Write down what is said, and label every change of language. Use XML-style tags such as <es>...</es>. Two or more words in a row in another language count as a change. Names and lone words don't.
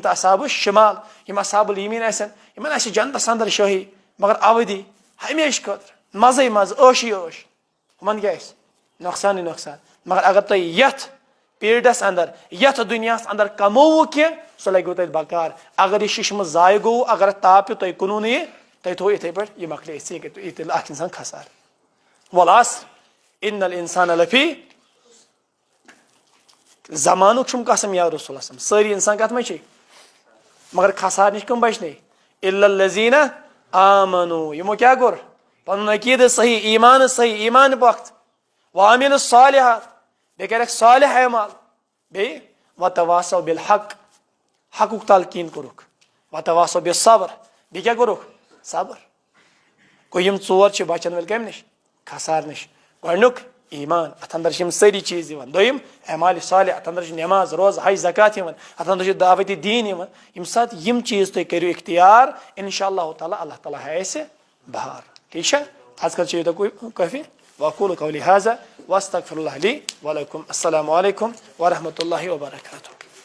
<ks>تہٕ</ks> <ar>اصحاب الشمال</ar> <ks>یِم</ks> <ar>اصحاب الیمیٖن</ar> <ks>آسن یِمن آسہِ جنتس انٛدر شٲہی مگر اودی ہمیشہِ خٲطرٕ مزے مزٕ عٲشی عٲش ہُمن کیٛاہ آسہِ نۄقصانٕے نۄقصان مگر اگر تُہۍ یتھ پیٖرڈس انٛدر یتھ دُنیاہس انٛدر کمووُ کینٛہہ سُہ لگوٕ تتہِ بکار اگر یہِ ششمہٕ ضایہِ گوٚو اگر اتھ تاپھ پیوٚو تۄہہِ کُنوُ نہٕ یہِ تۄہہِ تھوٚو یِتھٕے پٲٹھۍ یہِ مۄکلے اِتھٕے کٔنۍ یہِ تیٚلہِ اکھ انسان کھسار</ks> <ar>والعصر ان الانسان لفی</ar> <ks>زمانُک چھُم قسم یا رسول اللہ سٲری انسان کتھ منٛز چھِ مگر کھسار نِش کٕم بچنے</ks> <ar>الا الذین آمنوا</ar> <ks>یِمو کیٛاہ کوٚر پنُن عقیٖدٕ صحیح ایمان پۄختہٕ وعملوا الصالحات بیٚیہِ کریکھ صالح اعمال بیٚیہِ</ks> <ar>وتواصوا بالحق</ar> <ks>حقُک تلقیٖن کوٚرُکھ</ks> <ar>وتواصوا بالصبر</ar> <ks>بیٚیہِ کیٛاہ کوٚرُکھ صبر گوٚو یِم 4 چھِ بچن وٲلۍ کمہِ نِش کھسار نِش گۄڈنیُک ایمان اتھ انٛدر چھِ یِم سٲری چیٖز یِوان دوٚیِم اعمالِ صالح اتھ انٛدر چھِ نٮ۪ماز روزٕ حج زکات یِوان اتھ انٛدر چھُ دعوتِ دیٖن یِوان ییٚمہِ ساتہٕ یِم چیٖز تُہۍ کٔرِو اختیار</ks> <ar>انشاء اللہ تعالیٰ اللہ تعالیٰ</ar> <ks>ہاوِ اَسہِ بہار ٹھیٖک چھا آز کل چھِ یوٗتاہ کٲفی</ks> <ar>واقوٗلُ قولی ہذا واستغفر اللہ لی ولکم السلام علیکم ورحمۃ اللہ وبرکاتہ</ar>